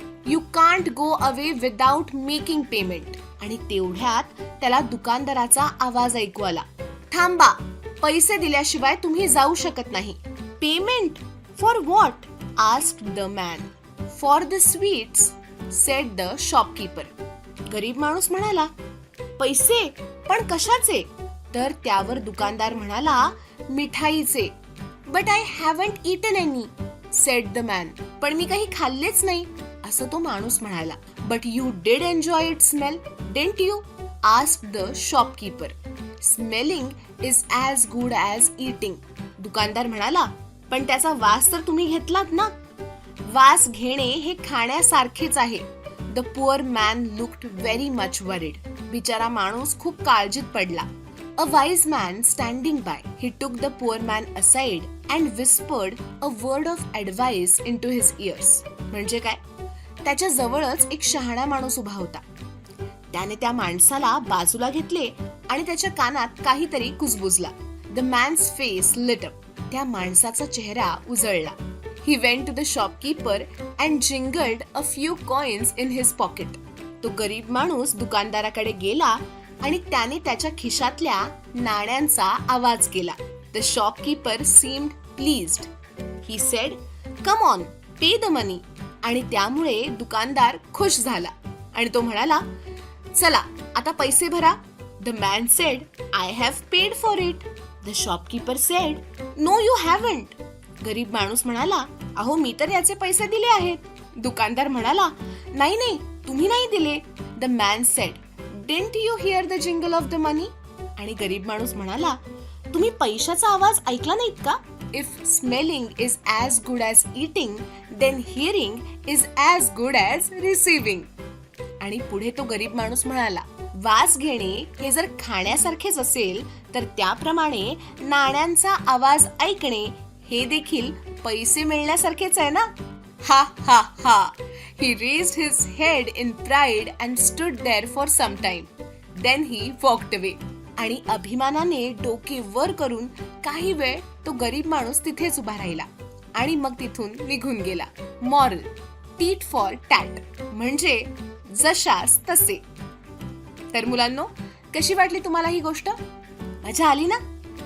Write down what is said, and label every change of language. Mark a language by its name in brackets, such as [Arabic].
[English] You can't go away without making payment." [Marathi] आणि तेवढ्यात त्याला दुकानदाराचा आवाज ऐकू आला. "थांबा! पैसे दिल्याशिवाय तुम्ही जाऊ शकत नाही." [English] "Payment? For what?" Asked the man. "For the sweets," said the shopkeeper. [Marathi] गरीब माणूस म्हणाला, "पैसे? पण कशाचे?" तर त्यावर दुकानदार म्हणाला, "मिठाईचे." [English] "But I haven't eaten any." Said the man. [Marathi] पण मी काही खाल्लेच नाही असं तो माणूस म्हणाला. [English] But you did enjoy it smell, didn't you? Asked the shopkeeper. Smelling is as good as eating. [Marathi] दुकानदार म्हणाला, पण त्याचा वास तर तुम्ही घेतलात ना? वास घेणे हे खाण्यासारखेच आहे. [English] The poor man looked very much worried. [Marathi] बिचारा माणूस खूप काळजीत पडला. [English] A wise man standing by, he took the poor man aside and whispered a word of advice into his ears. [Marathi] म्हणजे काय? त्याच्या जवळच एक शहाणा माणूस उभा होता. त्याने त्या माणसाला बाजूला घेतले आणि त्याच्या कानात काहीतरी कुजबुजला. [English] The man's face lit up. [Marathi] त्या माणसाचा चेहरा उजळला. [English] He went to the shopkeeper and jingled a few coins in his pocket. [Marathi] तो गरीब माणूस दुकानदाराकडे गेला आणि त्याने त्याच्या खिशातल्या नाण्यांचा आवाज केला. [English] The shopkeeper seemed pleased. He said, "Come on, pay the money." [Marathi] आणि त्यामुळे दुकानदार खुश झाला आणि तो म्हणाला, चला आता पैसे भरा. [English] The man said, "I have paid for it." The shopkeeper said, "No, you haven't." [Marathi] गरीब माणूस म्हणाला, अहो मी तर याचे पैसे दिले आहेत. दुकानदार म्हणाला, नाही नाही, तुम्ही नाही दिले. [English] The man said, "Didn't you hear the jingle of the money?" [Marathi] आणि गरीब माणूस म्हणाला, तुम्ही पैशाचा आवाज ऐकला नाहीत का? [English] If smelling is as good as eating, then hearing is as good as receiving. [Marathi] आणि पुढे तो गरीब माणूस म्हणाला, वास घेणे हे जर खाण्यासारखेच असेल तर त्याप्रमाणे नाण्यांचा आवाज ऐकणे हे देखील पैसे मिळण्यासारखेच आहे ना? हा हा हा. [English] He raised his head in pride and stood there for some time. Then he walked away. [Marathi] आणि अभिमानाने डोके वर करून काही वेळ तो गरीब माणूस तिथेच उभा राहिला आणि मग तिथून निघून गेला. [English] moral, tit for tat [Marathi] म्हणजे जशास तसे. तर मुलांनो, कशी वाटली तुम्हाला ही गोष्ट? मजा आली ना?